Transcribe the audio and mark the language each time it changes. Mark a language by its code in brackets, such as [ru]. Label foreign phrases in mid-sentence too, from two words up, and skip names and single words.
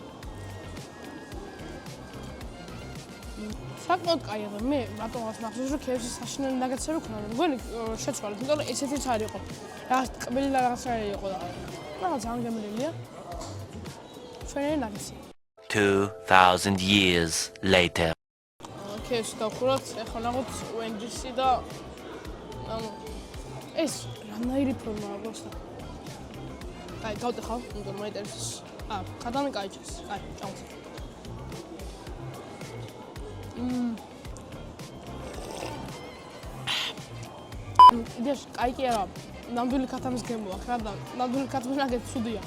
[ka] საკმაოდ კაია და მე რატომღაც მახსოვს რომ KFC-ის საშინელი ნაგეტსები ქონდა. მგონი შეცვალეთ, იმიტომ რომ ესეთიც არ იყო. რაღაც ტკბილი და რაღაცნაირი იყო და რაღაც ძალიან გემრიელია. ჩვენი ნაგეტსი. [en] 2000 years later. [ka] KFC დავხუროთ, ეხლა ნახოთ Wendy's-ი და ეს რანაირი ფორმაა просто. აი, გავტეხავ, იმიტომ მაინტერესებს. ქადამი კაი ჩანს. აი, ჭამოთ. იდეაში კაი კი არა, ნამდვილი ქათამის გემო აქვს რა და ნამდვილი ქათმის ნაგეტი ცუდია.